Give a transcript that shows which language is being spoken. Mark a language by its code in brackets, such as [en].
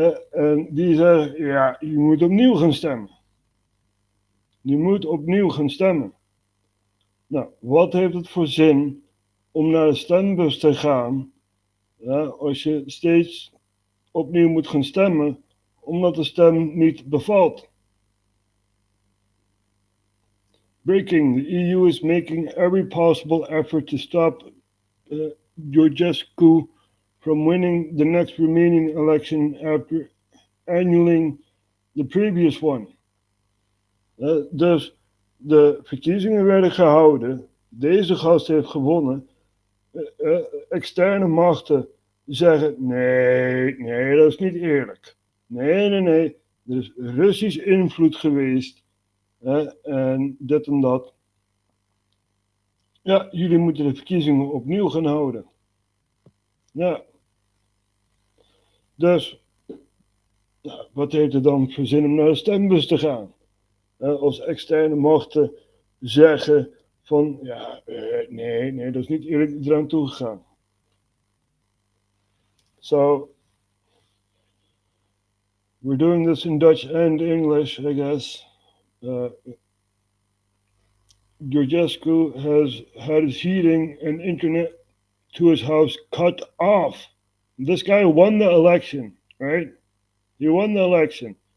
[nl] En die zeggen, ja, je moet opnieuw gaan stemmen. Je moet opnieuw gaan stemmen. Nou, wat heeft het voor zin om naar de stembus te gaan, als je steeds opnieuw moet gaan stemmen, omdat de stem niet bevalt? [en] Breaking, the EU is making every possible effort to stop Georgescu from winning the next Romanian election after annulling the previous one. [nl] Dus de verkiezingen werden gehouden. Deze gast heeft gewonnen. Externe machten zeggen, nee, dat is niet eerlijk. Nee. Er is Russisch invloed geweest. En dit en dat. Ja, jullie moeten de verkiezingen opnieuw gaan houden. Ja. Dus, wat heeft het dan voor zin om naar de stembus te gaan? Als externe machten zeggen van, ja, nee, dat is niet eerlijk eraan toegegaan. [en] So, we're doing this in Dutch and English, I guess. Georgescu has had his hearing and internet to his house cut off. This guy won the election, right? He won the election.